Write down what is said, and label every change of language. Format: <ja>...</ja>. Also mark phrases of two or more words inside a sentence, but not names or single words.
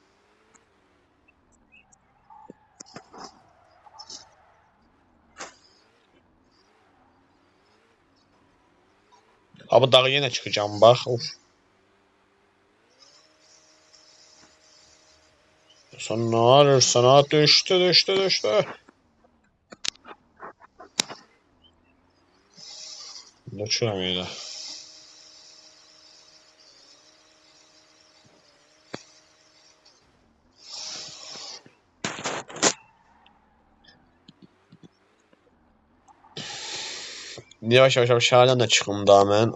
<az>Ha, bu dağı yenə çıxacağım bax.</az> <tr>Uf. Sen ne arırsan ha, düştü.</tr> <az>Düşürəm elə. Yavaş yavaş şəhərdən də çıxım da mən.</az>